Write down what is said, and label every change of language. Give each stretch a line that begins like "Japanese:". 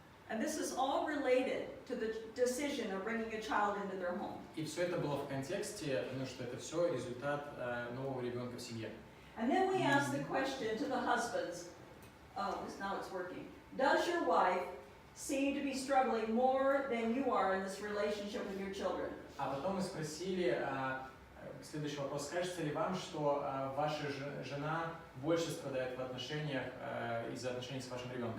English: And this is all related to the decision of bringing a child into their home.
Russian: И все это было в контексте, что это все результат нового ребенка в семье.
English: And then we asked the question to the husbands, now it's working. Does your wife seem to be struggling more than you are in this relationship with your children?
Russian: А потом мы спросили, следующий вопрос, кажется ли вам, что ваша жена больше страдает в отношениях из-за отношений с вашим ребенком?